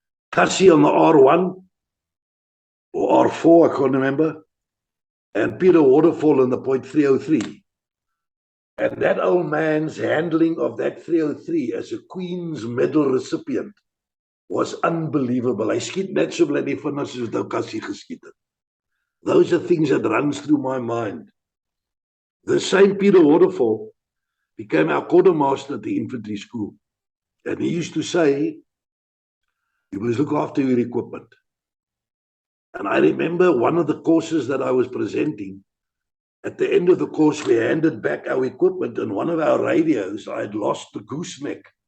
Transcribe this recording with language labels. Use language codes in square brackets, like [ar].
[en] Cassie on the R1 or R4, I can't remember, and Peter Waterfall on the .303. And that old man's handling of that 303 as a Queen's Medal recipient was unbelievable. [af] Hy skiet net so bly die vinnig soos wat ou Cassie geskiet het. [en] Those are things that runs through my mind. The same Peter Waterfall became our quartermaster at the infantry school. And he used to say, you must look after your equipment. And I remember one of the courses that I was presenting, at the end of the course, we handed back our equipment, and one of our radios, I had lost the gooseneck.